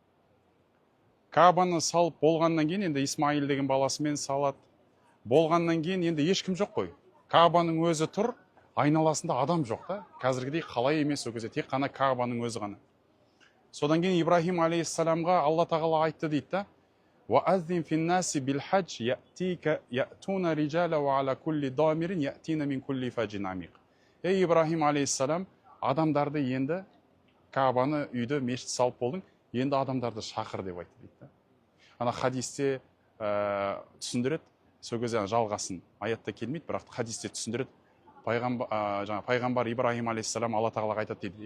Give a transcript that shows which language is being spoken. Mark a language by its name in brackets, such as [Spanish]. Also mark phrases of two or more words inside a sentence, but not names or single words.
[Kazakh] Каабаны салып болғаннан кейін енді Исмаил деген баласымен салады. Болғаннан кейін енді ешкім жоқ қой. Каабаның өзі тұр, айналасында адам жоқ та. Қазіргідей қалай емес, ол кезде тек қана Каабаның өзі ғана. Содан кейін Ибрахим алейхиссаламға Алла тағала айтты дейді. [Arabic] وَأَذِّنْ فِي النَّاسِ بِالْحَجِّ يَأْتُونَ رِجَالًا وَعَلَى كُلِّ ضَامِرٍ يَأْتِينَ مِنْ كُلِّ فَجٍّ عَمِيقٍ. [Kazakh] Ей Ибрахим алейхиссалам, адамдарды енді Каабаны, үйді, мешіт салып болдың, енді адамдарды шақыр деп айтты дейді. Ана хадисте түсіндіреді, сол кезде жалғасын аятта келмейді, бірақ хадисте түсіндіреді. Пайғамбар Ибрахим алейхиссалам Алла тағалаға айтады дейді.